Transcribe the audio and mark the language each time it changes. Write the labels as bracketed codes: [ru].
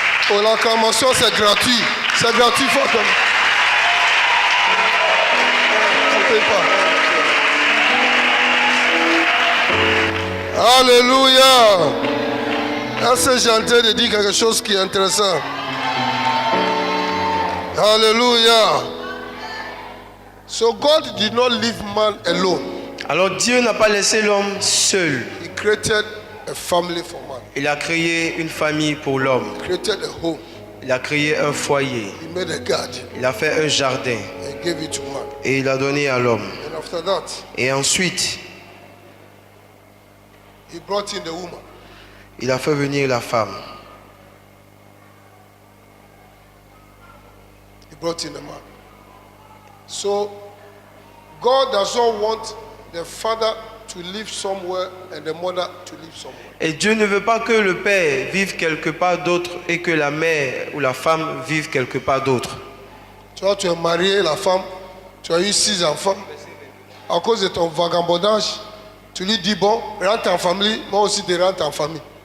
[fr] Oh, l'acclamation, c'est gratuit. C'est gratuit, il faut acclamer. On ne paye pas. Alléluia. Est-ce que j'ai en train de dire quelque chose qui est intéressant? Alléluia. [en] So God did not leave man alone. [fr] Alors Dieu n'a pas laissé l'homme seul. [en] He created a family for man. [fr] Il a créé une famille pour l'homme. [en] He created a home. [fr] Il a créé un foyer. [en] He made a garden. [fr] Il a fait un jardin. [en] He gave it to man. [fr] Et il a donné à l'homme. [en] And after that, [fr] Et ensuite, [en] he brought in the woman. [fr] il a fait venir la femme. [en] He brought in the man. So God doesn't want the father to live somewhere and the mother to live somewhere. [fr] Et Dieu ne veut pas que le père vive quelque part d'autre et que la mère ou la femme vive quelque part d'autre. Tu vois, tu es marié, la femme, tu as eu 6 enfants. À cause de ton vagabondage, tu lui dis, bon, rentre en famille, moi aussi je rentre en famille.